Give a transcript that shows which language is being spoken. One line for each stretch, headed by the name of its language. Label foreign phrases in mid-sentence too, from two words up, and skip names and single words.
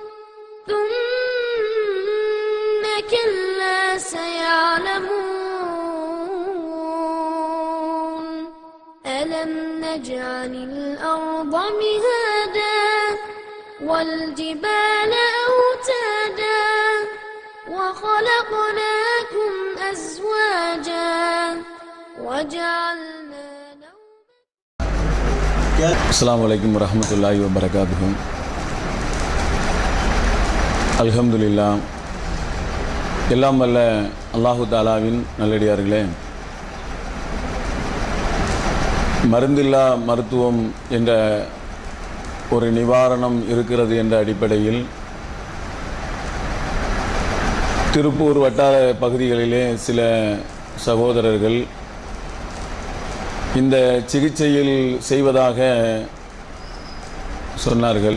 Arabic: ثم كلا سيعلمون ألم نجعل الأرض مهادا والجبال أوتادا وخلقناكم أزواجا وجعلنا السلام عليكم ورحمة الله وبركاته. அல்ஹம்துலில்லாஹ்.
Tamil: எல்லாம் வல்ல அல்லாஹு தாலாவின் நல்லடியார்களே, மருந்தில்லா மருத்துவம் என்ற ஒரு நிவாரணம் இருக்கிறது என்ற அடிப்படையில் திருப்பூர் வட்டார பகுதிகளிலே சில சகோதரர்கள் இந்த சிகிச்சையில் செய்வதாக சொன்னார்கள்.